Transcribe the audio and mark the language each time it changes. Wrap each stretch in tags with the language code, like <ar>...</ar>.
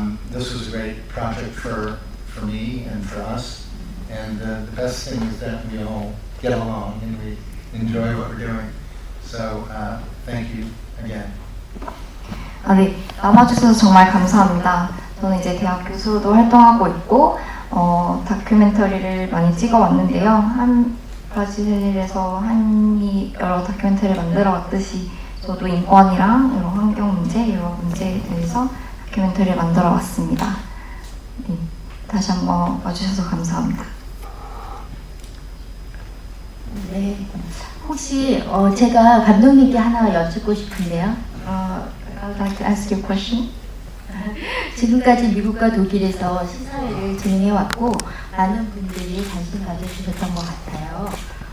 <en>This was a great project for me and for us. And the best thing is that we all get along and we enjoy what we're doing. So thank you again.</en> <ko>네, 남아주셔서 정말 감사합니다. 저는 이제 대학 교수로도 활동하고 있고, 다큐멘터리를 많이 찍어왔는데요. 브라질에서 한이 여러 다큐멘터리를 만들어 왔듯이 저도 인권이랑 여러 환경 문제, 여러 문제에 대해서 다큐멘터리를 만들어 왔습니다. 네, 다시 한번 와주셔서 감사합니다. 네. 혹시 제가 감독님께 하나 여쭙고 싶은데요.</ko> <en>I would like to ask you a question.</en> <ko>지금까지 미국과 독일에서 시사회를 진행해왔고 많은 분들이 관심 가져주셨던 것 같아요.</ko>